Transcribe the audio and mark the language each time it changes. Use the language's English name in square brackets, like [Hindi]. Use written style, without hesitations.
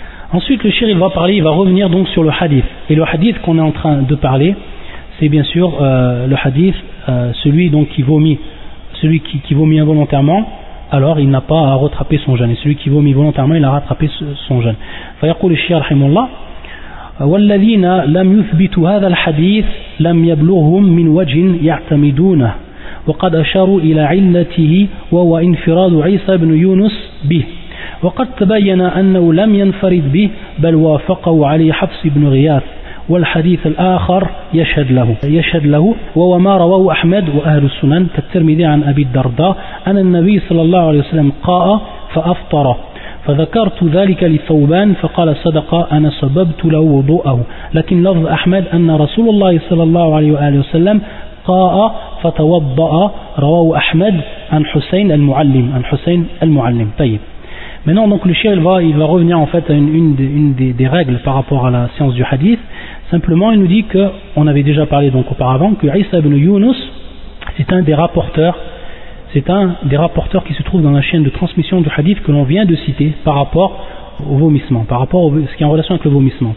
[French] Ensuite, le shir, il va revenir donc sur le hadith. Et le hadith qu'on est en train de parler, c'est bien sûr le hadith, celui donc qui vomit, celui qui vomit involontairement, alors il n'a pas à rattraper son jeûne. Et celui qui vomit volontairement, il a rattrapé son jeûne. [Arabic] Fayaqul le shir, rahimallah. والذين لم يثبتوا هذا الحديث لم يبلغهم من وجه يعتمدونه وقد أشاروا إلى علته وهو انفراد عيسى بن يونس به وقد تبين أنه لم ينفرد به بل وافقوا عليه حفص بن غياث والحديث الآخر يشهد له وهو ما رواه أحمد وأهل السنن كالترمذي عن أبي الدرداء أن النبي صلى الله عليه وسلم قاء فأفطر فذكرت ذلك لثوبان فقال صدق أنا سببت له وضوءه لكن لفظ أحمد أن رسول الله صلى الله عليه وآله وسلم قاء فتوضأ رواه أحمد عن حسين المعلم طيب. [French] Maintenant, donc, le cheikh il va revenir en fait à une des règles par rapport à la science du hadith. Simplement, il nous dit que, on avait déjà parlé donc auparavant, que Isa ibn Yunus, c'est un des rapporteurs qui se trouve dans la chaîne de transmission du hadith que l'on vient de citer par rapport au vomissement, par rapport à ce qui est en relation avec le vomissement.